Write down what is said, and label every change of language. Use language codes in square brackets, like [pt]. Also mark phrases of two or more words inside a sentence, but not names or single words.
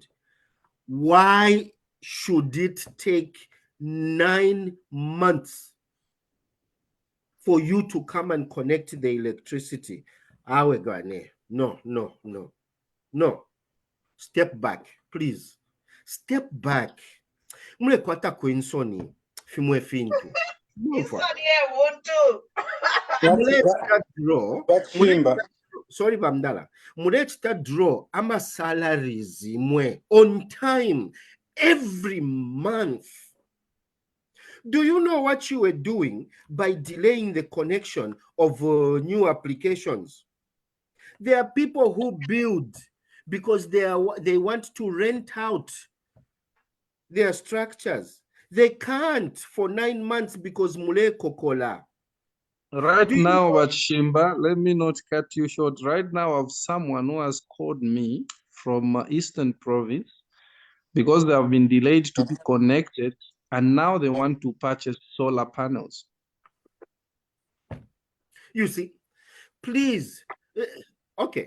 [en] Why should it take 9 months for you to come and connect the electricity? No, no, no, no. Step back, please. Step back. [bem] Mwekwata kwensoni fimwe fintu. [en] Sorry, Bamdala. [bem] Muleta draw ama salaries mwe [en] on time every month. Do you know what you were doing by delaying the connection of new applications? There are people who build because they want to rent out their structures. They can't for 9 months because [bem] mule kokola. [en] Right now, Shimba, let me not cut you short. Right now, I have someone who has called me from Eastern Province because they have been delayed to be connected, and now they want to purchase solar panels. You see, please, okay.